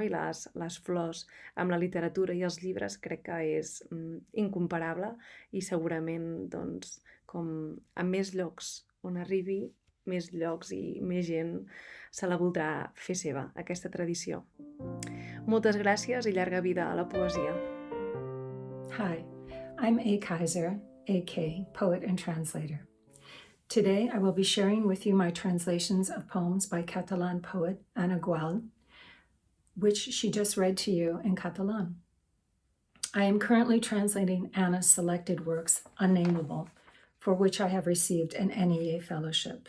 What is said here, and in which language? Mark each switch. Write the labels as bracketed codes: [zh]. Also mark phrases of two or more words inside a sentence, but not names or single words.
[ca] I les flors amb la literatura i els llibres crec que és incomparable i segurament, doncs, com a més llocs on arribi, més llocs i més gent se la voldrà fer seva, aquesta tradició. Moltes gràcies i llarga vida a la poesia. [en] Hi, I'm AKaiser, AK, poet and translator. Today, I will be sharing with you my translations of poems by Catalan poet Anna Gual, which she just read to you in Catalan. I am currently translating Anna's selected works, Unnamable, for which I have received an NEA fellowship.